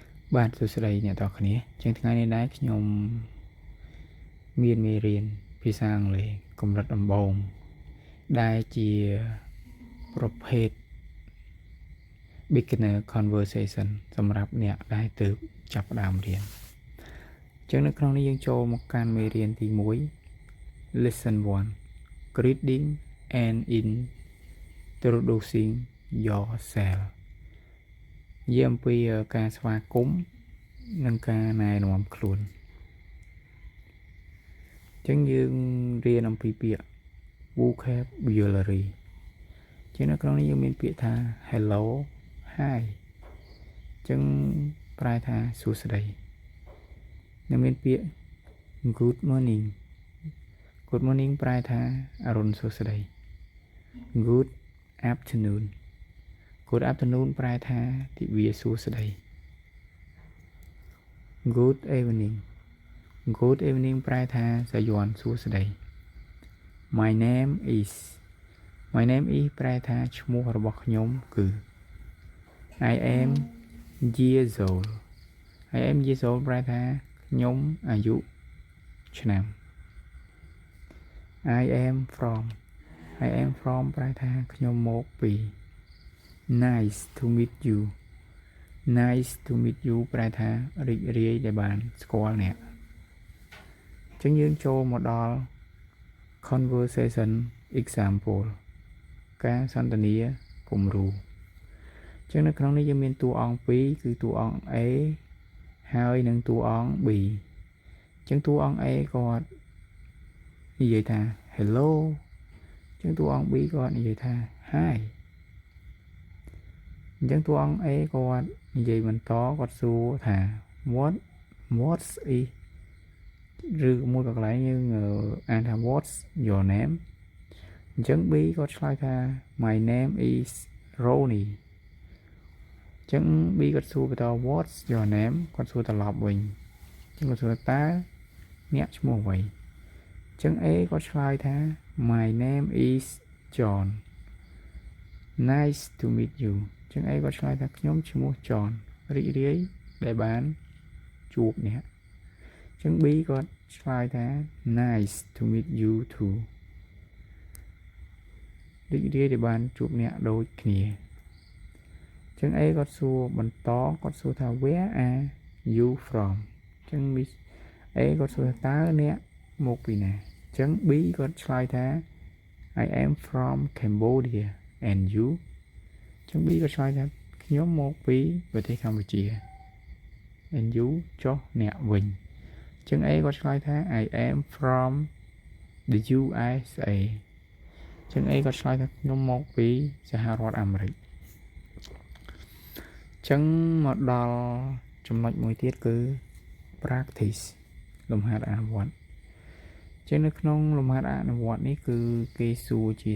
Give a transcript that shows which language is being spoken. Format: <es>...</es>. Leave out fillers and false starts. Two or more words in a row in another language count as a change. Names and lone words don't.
<km>បាទសួស្តីអ្នកទាំងអស់គ្នាជាងថ្ងៃនេះដែរខ្ញុំមានមេរៀនភា សាអង់គ្លេសកម្រិតដំបូងដែលជាប្រភេទ</km> <en>beginner conversation</en> <km>សម្រាប់អ្នកដែលទើបចាប់ផ្ដើមរៀនចឹងនៅក្នុងនេះយើងចូលមកកាន់មេរៀនទី1</km> <en>lesson 1 greeting and introducing yourself</en> <km>និយាយអំពីការស្វាគមន៍និងការណែនាំខ្លួន ចឹងយើងរៀនអំពីពាក្យ vocabulary ចឹងនៅក្នុងនេះយើងមានពាក្យថា</km> <en>hello hi</en> <km>ចឹងប្រែថាសួស្តីនិងមានពាក្យ</km> <en>good morning</en> <km>ប្រែថាអរុណសួស្តី</km> <en>good afternoon</en> <km>ប្រែថាទិវាសួស្តី</km> <en>good evening</en> <km>ប្រែថាសាយ័ន្តសួស្តី</km> <en>my name is</en> <km>ប្រែថាឈ្មោះរបស់ខ្ញុំគឺ</km> <en>I am years old</en> <km>ប្រែថាខ្ញុំអាយុឆ្នាំ</km> <en>I am from</en> <km>ប្រែថាខ្ញុំមកពី</km> <en>nice to meet</en> <km>you ប្រែថារីករាយដែលបានស្គាល់អ្នកចឹងយើងចូលមកដល់</km> <en>conversation example</en> <km>ការសន្ទនាគំរូចឹងនៅក្នុងនេះយើងមានតួអង្គពីរគឺតួអង្គ A ហើយនិងតួអង្គ B ចឹងតួអង្គ A គាត់និយាយថា hello ចឹងតួអង្គ B គាត់និយាយថា hi អញ្ចឹងតួអង្គ A គាត់និយាយបន្តគាត់សួរថា</km> <en>what's is</en> <km>ឬមួយកន្លែងយើងអានថា</km> <en>what's your</en> <km>name អញ្ចឹង B គាត់ឆ្លើយថា</km> <en>my name is Ronnie</en> <km>អញ្ចឹង B គាត់សួរបន្ត</km> <en>what's your name</en> <km>គាត់សួរត្រឡប់វិញអញ្ចឹងគាត់សួរតើអ្នកឈ្មោះអ្វីអញ្ចឹង A គាត់ឆ្លើយថា</km> <en>my name is John nice to meet you</en> <km>អញ្ចឹង A គាត់ឆ្លើយថាខ្ញុំឈ្មោះ John រីករាយដែលបានជួបអ្នកអញ្ចឹង B គាត់ឆ្លើយថា</km> <en>nice to meet you too</en> <km>រីករាយដែលបានជួបអ្នកដូចគ្នាអញ្ចឹង A គាត់សួរបន្តគាត់សួរថា</km> <en>where are you</en> <km>from អញ្ចឹង A គាត់សួរថាតើអ្នកមកពីណាអញ្ចឹង B គាត់ឆ្លើយថា</km> <en>I am from Cambodia and you</en> <km>អញ្ចឹង B គាត់ឆ្លើយថាខ្ញុំមកពីប្រទេសកម្ពុជា</km> <en>and you</en> <km>ចុះអ្នកវិញអញ្ចឹង A គាត់ឆ្លើយថា</km> <en>I am from the USA</en> <km>អញ្ចឹង A គាត់ឆ្លើយថាខ្ញុំមកពីសហរដ្ឋអាមេរិកអ ញ្ចឹងមកដល់ចំណុចមួយទៀតគឺ practice លំហាត់អនុវត្តអញ្ចឹងនៅក្នុងលំហាត់អនុវត្តនេះគឺគេសួរជា</km>